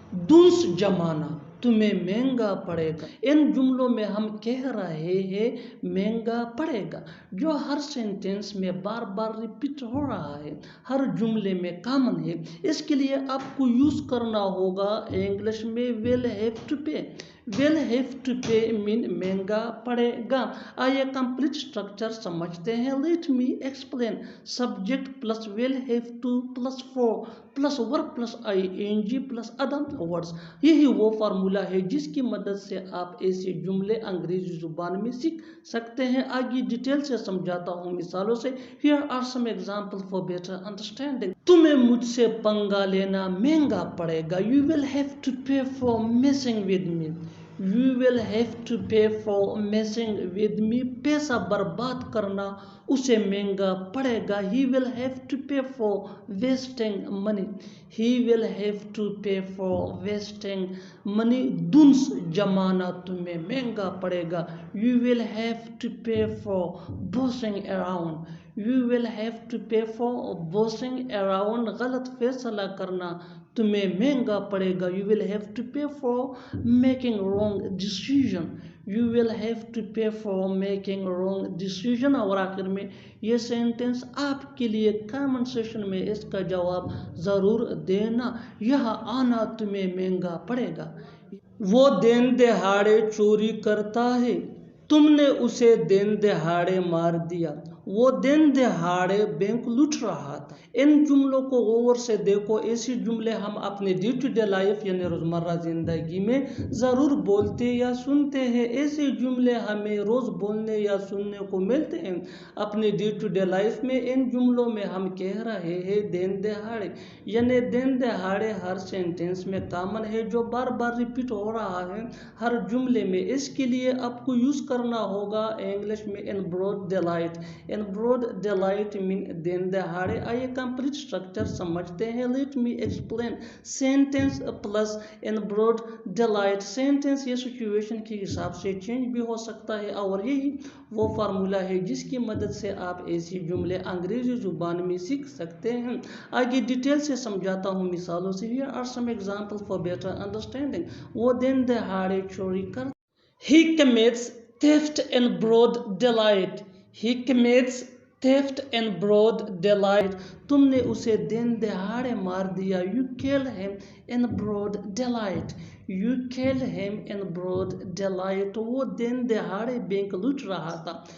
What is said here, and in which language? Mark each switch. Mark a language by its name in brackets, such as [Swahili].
[Urdu] دنس جمانا تمہیں مہنگا پڑے گا. ان جملوں میں ہم کہہ رہے ہیں مہنگا پڑے گا، جو ہر سینٹینس میں بار بار ریپیٹ ہو رہا ہے، ہر جملے میں کامن ہے. اس کے لیے آپ کو یوز کرنا ہوگا انگلش میں [English] will have to pay. will have to pay mean [Urdu] مہنگا پڑے گا. آئیے کمپلیٹ اسٹرکچر سمجھتے ہیں. [English] let me explain. subject plus will have to plus for plus verb plus ing plus other words. [Urdu] یہی وہ فارمولا ہے جس کی مدد سے آپ ایسے جملے انگریزی زبان میں سیکھ سکتے ہیں. آگے ڈیٹیل سے سمجھاتا ہوں مثالوں سے. [English] Here are some examples for better understanding. [Urdu] تمہیں مجھ سے پنگا لینا مہنگا پڑے گا. [English] You will have to pay for messing with me. You will have to pay for messing with me. [Urdu] پیسہ برباد کرنا اسے مہنگا پڑے گا. [English] He will have to pay for wasting money. He will have to pay for wasting money. [Urdu] دنس جمانا تمہیں مہنگا پڑے گا. [English] You will have to pay for bossing around. You will have to pay for bossing around. [Urdu] غلط فیصلہ کرنا تمہیں مہنگا پڑے گا. [English] You will have to pay for making wrong decision. You will have to pay for making wrong decision. [Urdu] اور آخر میں یہ سینٹنس آپ کے لیے کامن سیشن میں اس کا جواب ضرور دینا. یہاں آنا تمہیں مہنگا پڑے گا. وہ دن دہاڑے چوری کرتا ہے، تم نے اسے دن دہاڑے مار دیا. وہ دن دہاڑے بینک لوٹ رہا تھا. ان جملوں کو غور سے دیکھو. ایسے جملے ہم اپنے ڈے ٹو ڈے لائف یعنی روزمرہ زندگی میں ضرور بولتے یا سنتے ہیں. ایسے جملے ہمیں روز بولنے یا سننے کو ملتے ہیں اپنے ڈے ٹو ڈے لائف میں. ان جملوں میں ہم کہہ رہے ہیں دن دہاڑے، یعنی دن دہاڑے ہر سینٹینس میں کامن ہے جو بار بار ریپیٹ ہو رہا ہے ہر جملے میں. اس کے لیے آپ کو یوز کرنا ہوگا انگلش میں [English] in broad daylight. in broad daylight mean [Urdu] دن دہاڑے. آئیے کمپلیٹ اسٹرکچر سمجھتے ہیں. [English] let me explain. sentence plus in broad daylight. [Urdu] sentence یہ سچویشن کے حساب سے چینج بھی ہو سکتا ہے اور یہی وہ فارمولا ہے جس کی مدد سے آپ ایسی جملے انگریزی زبان میں سیکھ سکتے ہیں. آگے ڈیٹیل سے سمجھاتا ہوں مثالوں سے. [English] Here are some examples for better understanding. [Urdu] وہ دن دہاڑے چوری کرتا. [English] He commits theft in broad daylight. He commits theft in broad daylight. [Urdu] تم نے اسے دن دہاڑے مار دیا. [English] You killed him in broad daylight. You killed him in broad daylight. [Urdu] وہ دن دہاڑے bank لوٹ رہا تھا.